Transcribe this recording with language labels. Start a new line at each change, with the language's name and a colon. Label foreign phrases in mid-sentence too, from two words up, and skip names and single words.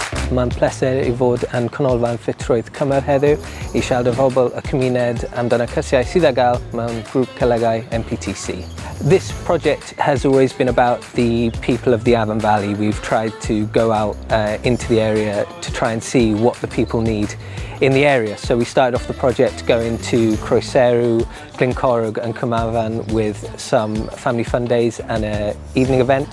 Welsh: Mae'n pleser I fod yn canolfan ffitrwydd Cymer heddiw I siarad â phobl y cymuned amdano cyrsiau sydd â gael mewn grŵp colegau MPTC.
English: This project has always been about the people of the Afan Valley. We've tried to go out into the area to try and see what the people need in the area. So we started off the project going to Croeseru, 𝗗𝗏𝗄𝗃 and Nghwm Afan with some family fun days and an evening event.